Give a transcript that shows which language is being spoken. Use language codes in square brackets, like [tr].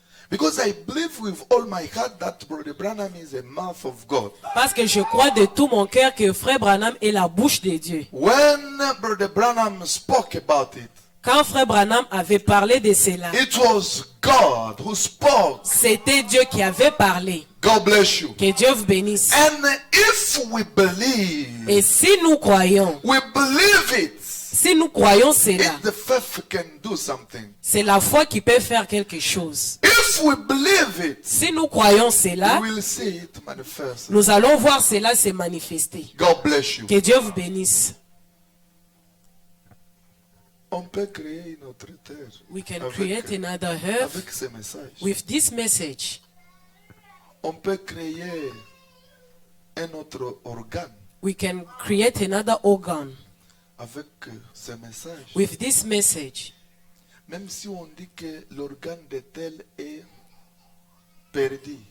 [en] Because I believe with all my heart that Brother Branham is a mouth of God. [fr] Parce que je crois de tout mon cœur que Frère Branham est la bouche de Dieu. [en] When Brother Branham spoke about it, [fr] Quand Frère Branham avait parlé de cela, [en] it was God who spoke. [fr] c'était Dieu qui avait parlé. [en] God bless you. [fr] Que Dieu vous bénisse. [en] And if we believe, [fr] Et si nous croyons, [en] we believe it, [fr] si nous croyons cela, [en] if the faith can do something. [fr] c'est la foi qui peut faire quelque chose. [en] If we believe it, [fr] Si nous croyons cela, [en] we will see it manifest. [fr] nous allons voir cela se manifester. [en] God bless you. [fr] Que Dieu vous bénisse. On peut créer une autre terre [en] We can create another earth [fr] avec ces messages. [en] with this message. [fr] On peut créer un autre organe [en] We can create another organ [fr] avec ces messages. [en] with this message. [fr] Même si on dit que l'organe de tel est perdu.